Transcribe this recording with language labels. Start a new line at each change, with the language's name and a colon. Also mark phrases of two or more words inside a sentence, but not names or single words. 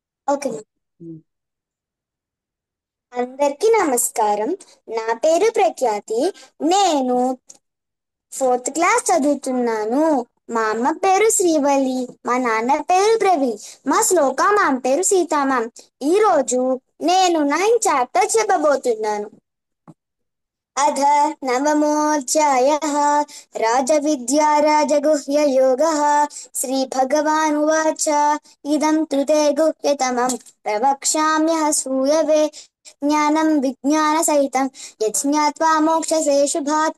Telugu: ఓకే. అందరికీ నమస్కారం. నా పేరు ప్రఖ్యాతి. నేను
English: fourth class
Telugu: చదువుతున్నాను. మా అమ్మ పేరు శ్రీవల్లి, మా నాన్న పేరు ప్రవీణ్, మా శ్లోక మ్యామ్ పేరు సీతా మ్యామ్. ఈరోజు నేను 9th చాప్టర్ చెప్పబోతున్నాను.
Sanskrit: अथ नवमोऽध्यायः। राजविद्या राजगुह्ययोगः। श्रीभगवानुवाच इदं तु ते गुह्यतमं प्रवक्ष्याम्यः सूयवे ज्ञानं विज्ञानसहितं यज्ञात्वा मोक्षसे शुभात्।